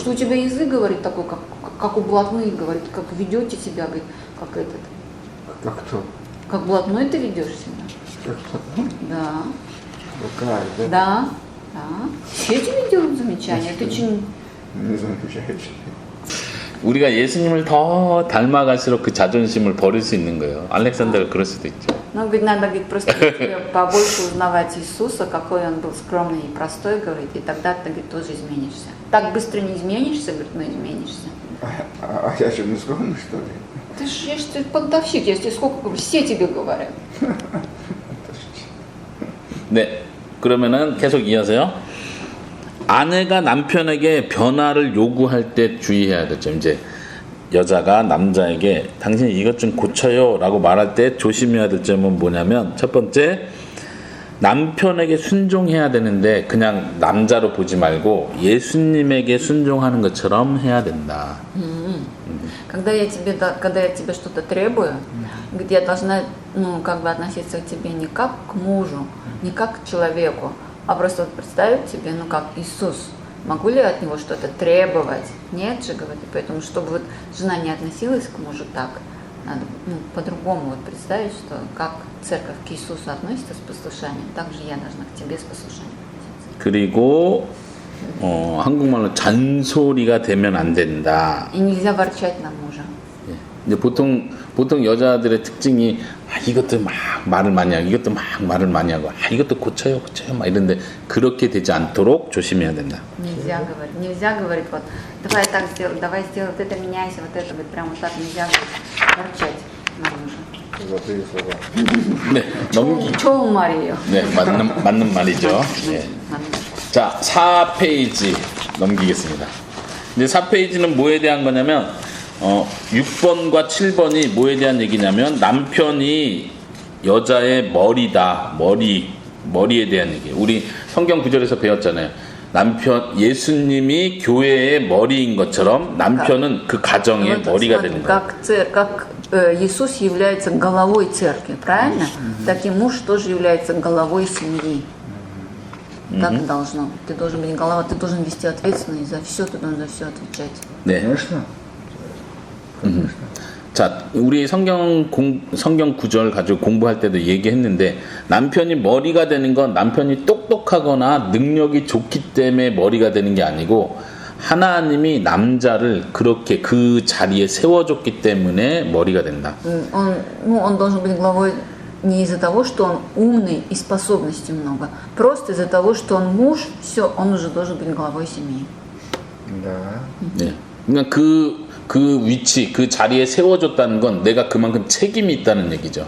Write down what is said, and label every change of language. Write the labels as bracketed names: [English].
[Russian] Что у тебя язык говорит такой, как у блатных говорит, как ведете себя, говорит, как этот. Как кто? Как блатной ты ведешь себя. Как кто? Да. Как, да? Да. Да. Все тебе делают замечания. Ты что, Не замечаешь. [Korean] 우리가 예수님을 더 닮아갈수록 그 자존심을 버릴 수 있는 거예요. 알렉산더가 그럴 수도 있죠. [Russian] ну, говорит, надо, говорит, просто тебе побольше узнавать Иисуса, какой он был скромный и простой, говорит, и тогда ты, говорит, тоже изменишься. Так быстро не изменишься, говорит, но изменишься. А я что, не скромный, что ли? Ты ж, я ж ты понтовщик, я тебе сколько говорю, все тебе говорят. [Korean] 네, 그러면은 계속 이어서요. 아내가 남편에게 변화를 요구할 때 주의해야 되죠. 이제 여자가 남자에게 당신 이것 좀 고쳐요 라고 말할 때 조심해야 될 점은 뭐냐면 첫 번째, 남편에게 순종해야 되는데 그냥 남자로 보지 말고 예수님에게 순종하는 것처럼 해야 된다. [Russian] Когда я тебе что-то требую, говорит, я должна, ну, как бы относиться к тебе не как к мужу, не как к человеку, а просто вот представить тебе, ну, как Иисус. Могу ли я от него что-то требовать? Нет же, говорит. Поэтому, чтобы вот жена не относилась к мужу так, надо, ну, по-другому вот представить, что как церковь к Иисусу относится с послушанием, так же я должна к тебе с послушанием относиться. [Korean] 그리고 한국말로 잔소리가 되면 안 된다. [Russian] И nельзя ворчать на мужа. [Korean] 이제 보통 여자들의 특징이 이것도 막 말을 많이 하고 이것도 막 말을 많이 하고 이것도 고쳐요 막 이런데 그렇게 되지 않도록 조심해야 된다. [Russian] Нельзя говорить, вот, давай так сделай, давай сделай, вот это меняйся, вот это, вот прям вот так нельзя ворчать на мужа. Золотые слова. [Korean] 네, [Russian] Чего Марию? [Korean] 네, 맞는 말이죠. 네. 자, 4페이지 넘기겠습니다. 이제 4페이지는 뭐에 대한 거냐면 6번과 7번이 뭐에 대한 얘기냐면 남편이 여자의 머리다. 머리에 대한 얘기예요. 우리 성경 구절에서 배웠잖아요. 예수님이 교회의 머리인 것처럼 남편은 그 가정의 머리가 되는 거예요. [Russian] Как Иисус является головой церкви, правильно? Так и муж тоже является головой семьи. Так и должно быть. Ты должен быть голова, ты должен вести ответственность за все, ты должен за все отвечать. [Korean] 네. [Russian] Конечно. [Korean] 자, 우리 성경 구절 가지고 공부할 때도 얘기했는데 남편이 머리가 되는 건 남편이 똑똑하거나 능력이 좋기 때문에 머리가 되는 게 아니고 하나님이 남자를 그렇게 그 자리에 세워줬기 때문에 머리가 된다. [Russian] Он должен быть главой не из-за того, что он умный и способностей много, просто из-за того, что он муж, все, он уже должен быть главой семьи. Да. [Korean] 네. 그러니까 그 위치, 그 자리에 세워줬다는 건 내가 그만큼 책임이 있다는 얘기죠.